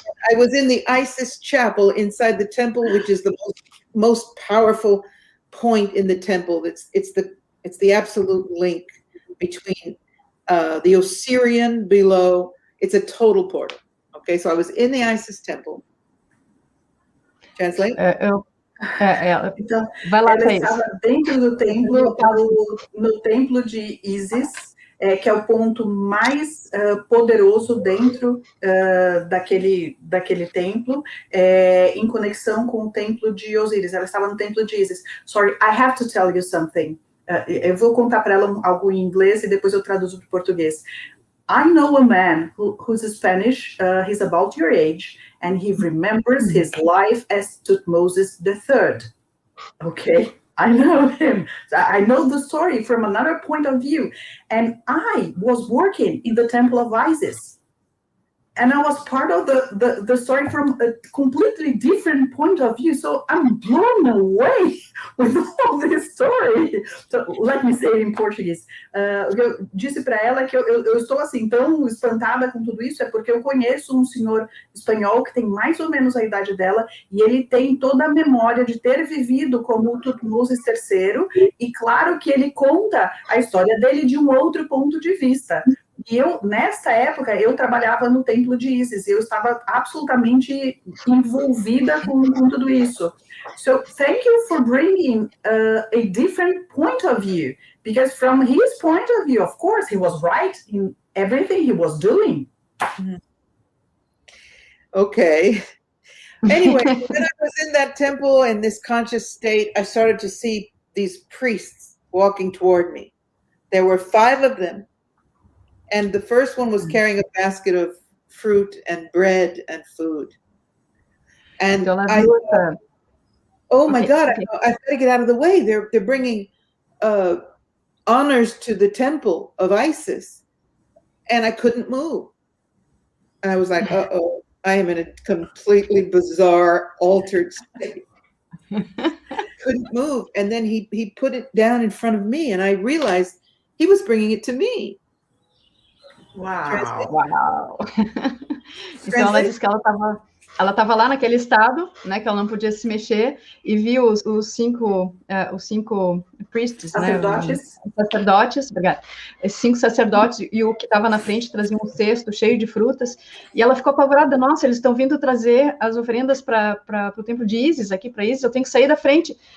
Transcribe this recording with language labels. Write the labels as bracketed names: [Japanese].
[English] I was in the Isis chapel inside the temple, which is the most powerful point in the temple. It's the absolute link between the Osirian below. It's a total portal. Okay, so I was in the Isis temple. Translate? [Portuguese] Então, vai lá, ela estava dentro do templo, no templo de Isis, que é o ponto mais poderoso dentro daquele templo, em conexão com o templo de Osíris. Ela estava no templo de Isis. [English] Sorry, I have to tell you something. [Portuguese] Eu vou contar para ela algo em inglês e depois eu traduzo para o português. [English] I know a man who's Spanish, he's about your age, and he remembers his life as Tutmosis III. Okay, I know him. I know the story from another point of view. And I was working in the temple of Isis. And I was part of the story from a completely different point of view. So I'm blown away with all this story. So let me say it in Portuguese. [Portuguese] Eu disse para ela que eu estou assim tão espantada com tudo isso, é porque eu conheço um senhor espanhol que tem mais ou menos a idade dela, e ele tem toda a memória de ter vivido como o Tutmosis III, e claro que ele conta a história dele de um outro ponto de vista. E nessa época, eu trabalhava no templo de Isis, eu estava absolutamente envolvida com tudo isso. [English] So, thank you for bringing a different point of view, because from his point of view, of course, he was right in everything he was doing. Okay. Anyway, when I was in that temple in this conscious state, I started to see these priests walking toward me. There were 5 of them. And the first one was carrying a basket of fruit and bread and food. And I thought, oh my God, I've got to get out of the way. They're bringing honors to the temple of Isis. And I couldn't move. And I was like, uh-oh, I am in a completely bizarre, altered state. Couldn't move. And then he put it down in front of me, and I realized he was bringing it to me. [Portuguese] Uau! Então ela disse que ela estava lá naquele estado, né, que ela não podia se mexer, e viu os cinco [English] priests, [Portuguese] sacerdotes. Né? Sacerdotes, obrigada. Esses 5 sacerdotes, e o que estava na frente trazia um cesto cheio de frutas, e ela ficou apavorada, nossa, eles estão vindo trazer as oferendas para o templo de Ísis, aqui para Ísis, eu tenho que sair da frente.